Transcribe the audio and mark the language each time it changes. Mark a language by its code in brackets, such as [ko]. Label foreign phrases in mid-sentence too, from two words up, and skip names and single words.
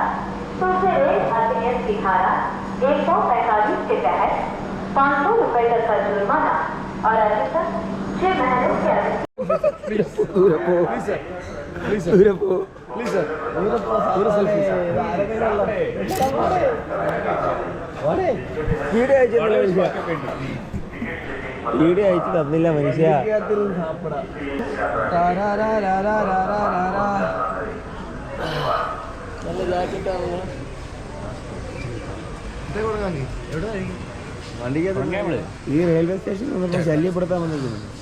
[hi] तो उसे रेल अधिनियम की धारा 145 के तहत 500 रुपए तक का जुर्माना और अधिकतम 6 महीनों की [ml] വീഡിയോ അയച്ചു തന്നില്ല മനുഷ്യ. ഈ റെയിൽവേ സ്റ്റേഷൻ വന്നപ്പോൾ ശല്യപ്പെടുത്താൻ വന്നിരിക്കുന്നു.